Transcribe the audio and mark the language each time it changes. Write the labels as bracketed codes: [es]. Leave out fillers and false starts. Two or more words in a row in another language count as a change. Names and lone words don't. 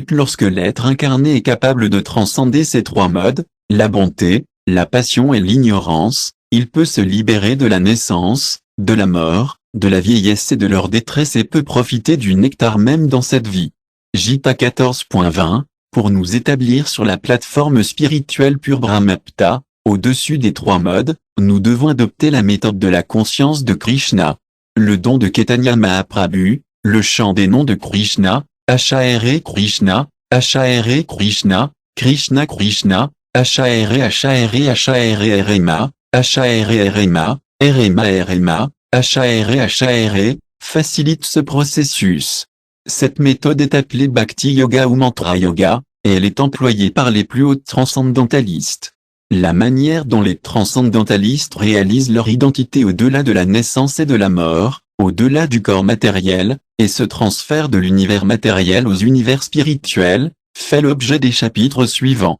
[fr] Lorsque l'être incarné est capable de transcender ces 3 modes, la bonté, la passion et l'ignorance, il peut se libérer de la naissance, de la mort, de la vieillesse et de leur détresse et peut profiter du nectar même dans cette vie. Gita 14.20, pour nous établir sur la plateforme spirituelle pure Brahmapta, au-dessus des 3 modes, nous devons adopter la méthode de la conscience de Krishna. Le don de Chaitanya Mahaprabhu, le chant des noms de Krishna, Hare Krishna, Hare Krishna, Krishna Krishna, Hare Rema, Hare Rema, Rema, Hare, facilite ce processus. Cette méthode est appelée Bhakti Yoga ou Mantra Yoga, et elle est employée par les plus hauts transcendantalistes. La manière dont les transcendantalistes réalisent leur identité au-delà de la naissance et de la mort, au-delà du corps matériel, et se transfèrent de l'univers matériel aux univers spirituels, fait l'objet des chapitres suivants.